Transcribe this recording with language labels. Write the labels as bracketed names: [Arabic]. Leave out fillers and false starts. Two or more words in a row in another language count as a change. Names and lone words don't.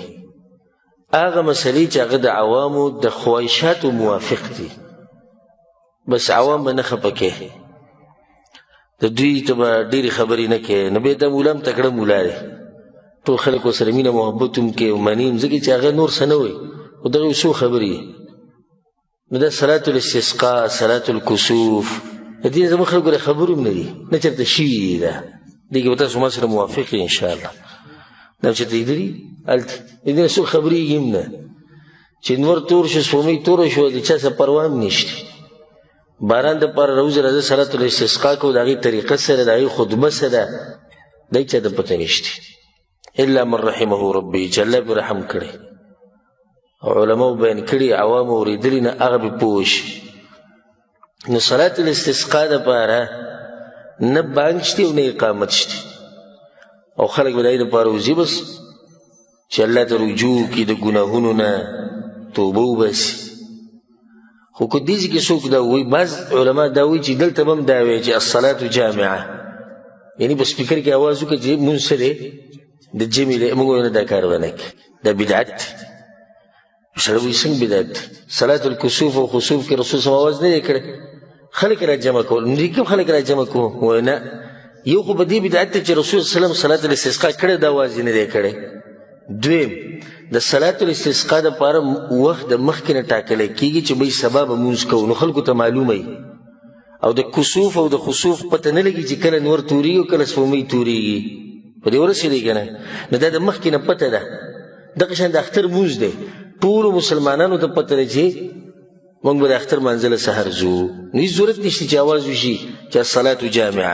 [Pashto] هغه مسلې چې هغه د عوامو د خواهشاتو موافق دي، بس عوام به نه خفه کوي، د دوی ته به ډېرې خبرې نه کوي. نو بیا دا مولا هم تکړه مولا دی، ټول خلک ورسره مینه محبت هم کوي او مني هم، ځکه چې هغه نور څه نه وایي، خو دغه یو څو خبرې. نو دا [Arabic] صلاة الاستسقاء، صلاة الکسوف، [Pashto] د دې زموږ خلکو له خبرو هم نه دي، نه چېرته شوي دي. دا دې کې به تاسو ما سره موافق یې انشاءالله. دا چېرته لیدلي هلته د دې نه څوک خبرېږي هم نه، چې نور تور شو، سپومۍ توره شوه، د چا څه پروا هم نشته. باران دپاره راوځه راځه [Arabic] صلاة الاستسقاء [Pashto] کوو، د هغې طریقه سره، د هغې خطبه څه ده، دی چا ته پته نشته، [Arabic] الا من رحمه ربي، [Pashto] چې الله پرې رحم کړی او علماو بیان کړي، عوامو اورېدلي نه، هغه پرې پوه شي. نو [Arabic] صلاة الاستسقاء [Pashto] دپاره نه بانګ شته او نه اقامت شته، او خلک به د هغې دپاره وځي بس چې الله ته رجوع کړي، د ګناهونو نه توبه وباسي. خو که دې ځای کې څوک دا وایي، بعض علما دا وایي چې دلته به هم دا وایي چې [Arabic] الصلاة جامعه، [Pashto] یعنې په سپیکر کې اواز وکړه چې مونځ څه دی، د جمع دی. موږ وایو نه، دا کار به نه کوي، دا بدعت دی. سړی وایي څنګه بدعت دی؟ [Arabic] صلاة الکسوف [Pashto] او خسوف کې رسول [Arabic] صلی الله علیه وسلم [Pashto] اواز نه دی کړی، خلک را جمع کول. نو کوم خلک را جمع کوو؟ وایي نه، یو خو په دې بدعت دی چې رسول [Arabic] صلی الله علیه وسلم صلاة الاستسقاء [Pashto] کړی، دا اواز یې نه دی کړی. دویم، د [Arabic] صلاة الاستسقاء [Pashto] دپاره وخت د مخکې نه ټاکلی کېږي چې بهی سبا به مونځ کوو، نو خلکو ته معلومه وي. او د کسوف او د خسوف پته نه لګي چې کله نور تورېږي او کله سپومۍ تورېږي، په دې ورسېدی که نه؟ نو دا د مخکې نه پته ده. دغه شان د اختر مونځ دی، ټولو مسلمانانو ته پته ده چې موږ به د اختر مانځه له سهار ځو، نو هېڅ ضرورت نشته چې اواز وشي چې [Arabic] الصلاة جامعه.